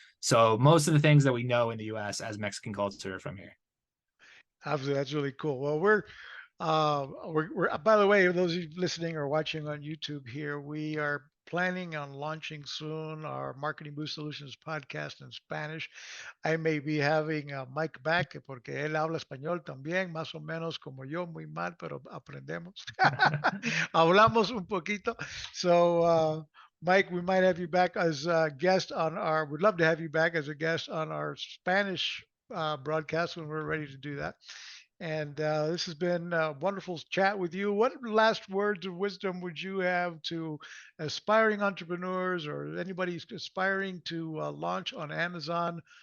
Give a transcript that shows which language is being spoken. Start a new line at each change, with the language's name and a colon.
English: So most of the things that we know in the U.S. as Mexican culture are from here. Absolutely, that's really cool. Well, we're by the way, those of you listening or watching on YouTube here, we are planning on launching soon our Marketing Boost Solutions podcast in Spanish. I may be having Mike back porque él habla español también, más o menos como yo, muy mal, pero aprendemos.
Spanish: Hablamos un poquito.
English: So, Mike, we might have you back as a guest on our, would love to have you back as a guest on our Spanish broadcast when we're ready to do that. And this has been a wonderful chat with you. What last words of wisdom would you have to aspiring entrepreneurs or anybody aspiring to launch on Amazon?